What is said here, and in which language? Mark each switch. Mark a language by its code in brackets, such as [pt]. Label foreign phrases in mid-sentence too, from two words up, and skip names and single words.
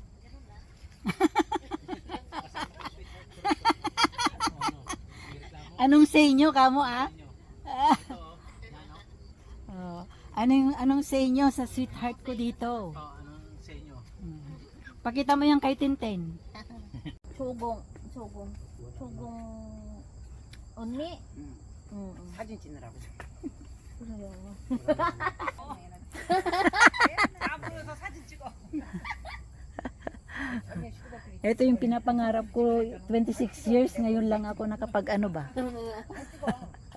[tl] Anong say nyo, kamo, ah? Oh, anong say nyo sa sweetheart ko dito? Anong sa inyo? Pakita mo yung kay Tintin. Sugong unni. [ko] 사진 찍느라고. 앞으로서 사진 찍어. [tl] Ito yung pinapangarap ko 26 years, ngayon lang ako nakapag ano ba?